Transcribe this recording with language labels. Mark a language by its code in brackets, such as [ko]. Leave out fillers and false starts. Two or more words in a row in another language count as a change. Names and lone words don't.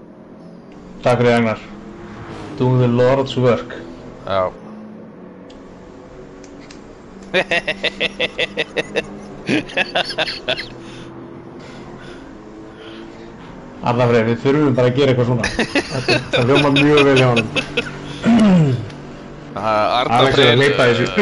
[is] Takk fyrir Agnar. [en] Doing the Lord's work. [is] Já. Arnar Freyr, við þurfum bara að gera eitthvað svona. Það hljómar mjög vel hjá honum. Alex er að hleypa þessu upp.